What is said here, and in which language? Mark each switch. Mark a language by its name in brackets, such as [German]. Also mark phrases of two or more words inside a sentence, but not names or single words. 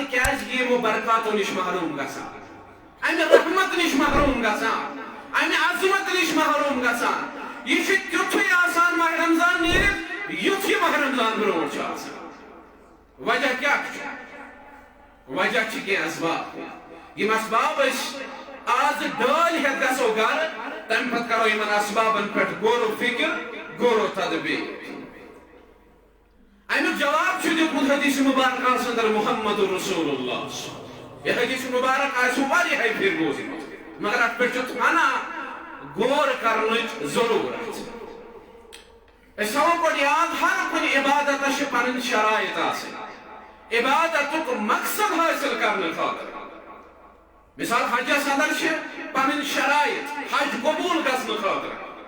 [Kashmiri] کیازِ یِمو برکاتو نِش محروم گژھان امہِ رحمت نِش محروم گژھان امہِ عظمت نِش محروم گژھان یہِ چھُ تیُتھُے آسان ماہ رمضان نیٖرِتھ یُتھ یہِ ماہ رمضان برونٛٹھ چھُ آسان وجہ کیاہ چھُ وجہ چھِ کینٛہہ اسباب یِم اسباب أسۍ آز ڈٲلۍ ہٮ۪تھ گژھو گرٕ تمہِ پتہٕ کرو یِمن اسبابن پٮ۪ٹھ غور و فِکر غور و تدبیر امیُک جواب چھُ دیُتمُت حدیث مبارکس اندر محمد رسول اللہ یہِ حدیث مبارک آسوٕ واریاہے پھِرِ بوٗزمُت مگر اتھ پٮ۪ٹھ چھُ ونان غور کرنٕچ ضروٗرت أسۍ تھاوو گۄڈٕ یاد ہر کُنہِ عبادتس چھِ پنٕنۍ شرائط آسان عبادتُک مقصد حٲصِل کرنہٕ خٲطرٕ مثال حجس اندر چھِ پنٕنۍ شرائط حج قبوٗل گژھنہٕ خٲطرٕ